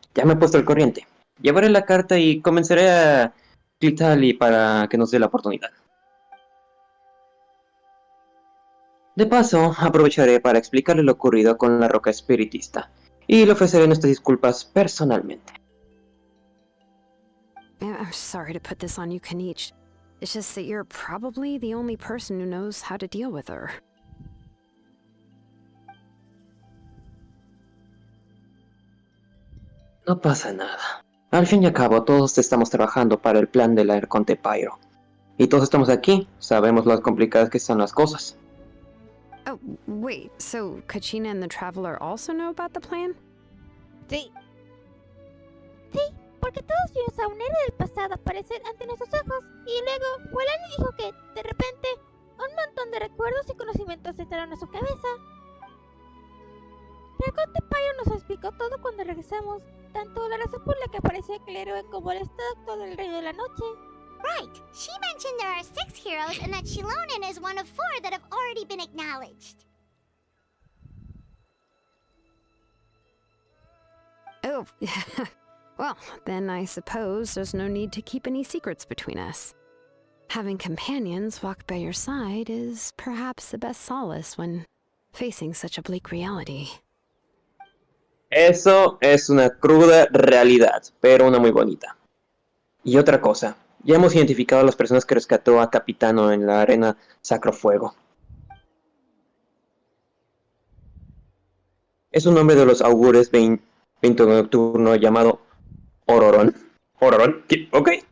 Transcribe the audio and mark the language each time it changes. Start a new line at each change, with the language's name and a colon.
Spanish: Ya me he puesto al corriente. Llevaré la carta y comenzaré a clicarle para que nos dé la oportunidad. De paso, aprovecharé para explicarle lo ocurrido con la roca espiritista. Y le ofreceré nuestras disculpas personalmente.
English: I'm sorry to put this on you, Kanich. It's just that you're probably the only person who knows how to deal with her.
Spanish: No pasa nada. Al fin y al cabo, todos estamos trabajando para el plan del arconte Pyro. Y todos estamos aquí, sabemos lo complicadas que son las cosas.
English: Oh, wait, so Kachina and the Traveler also know about the plan?
Spanish: Sí. Sí, porque todos vimos a un héroe del pasado aparecer ante nuestros ojos y luego Walani dijo que, de repente, un montón de recuerdos y conocimientos entraron a su cabeza. El arconte Pyro nos explicó todo cuando regresamos, tanto la razón por la que apareció aquel héroe como el estado actual del Reino de la Noche.
English: Right. She mentioned there are 6 heroes and that Shilonen is one of 4 that have already been acknowledged. Oh, well, then I suppose there's no need to keep any secrets between us. Having companions walk by your side is perhaps the best solace when facing such a bleak reality.
Spanish: Eso es una cruda realidad, pero una muy bonita. Y otra cosa, ya hemos identificado a las personas que rescató a Capitano en la arena Sacrofuego. Es un hombre de los augures 20 nocturno llamado Ororon. ¿Ororon? Ok.